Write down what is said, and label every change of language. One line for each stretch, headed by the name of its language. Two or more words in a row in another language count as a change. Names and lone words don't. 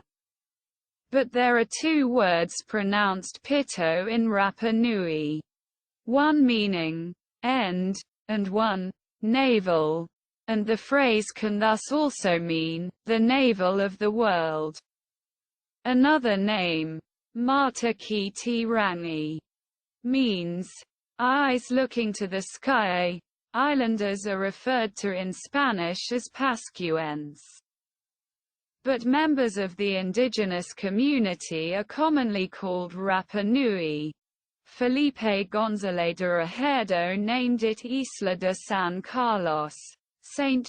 English: But there are 2 words pronounced Pito in Rapa Nui. One meaning end, and one navel, and the phrase can thus also mean the navel of the world. Another name, Mata ki te rangi, means eyes looking to the sky. Islanders are referred to in Spanish as Pascuens. But members of the indigenous community are commonly called Rapa Nui. Felipe González de Rejerdo named it Isla de San Carlos, St.